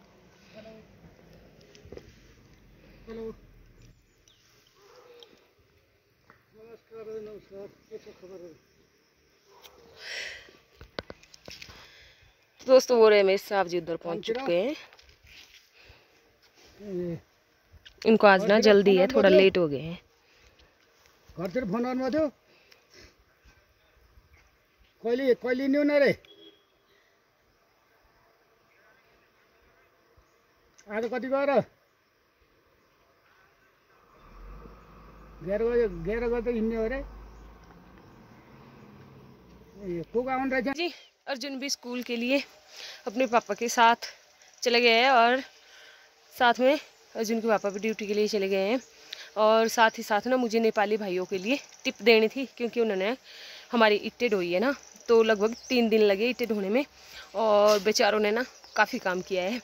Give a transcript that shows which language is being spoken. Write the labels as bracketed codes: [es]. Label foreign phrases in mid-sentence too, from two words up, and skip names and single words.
[hi] दोस्तों वो रहे मेरे साहब जी उधर पहुंच चुके हैं। इनको आज ना जल्दी है, थोड़ा लेट हो गए हैं। [ne] घरतिर फोन गर्नु थियो कहिले कहिले नि हुने रे? आज कति गएर 11 बजे हिँड्ने हो रे? को आउनु रहेछ जी? [hi] अर्जुन भी स्कूल के लिए अपने पापा के साथ चले गए हैं और साथ में अर्जुन के पापा भी ड्यूटी के लिए चले गए हैं। और साथ ही साथ ना मुझे नेपाली भाइयों के लिए टिप देनी थी, क्योंकि उन्होंने हमारी इट्टे ढोई है ना, तो लगभग 3 दिन लगे इट्टे ढोने में और बेचारों ने ना काफ़ी काम किया है।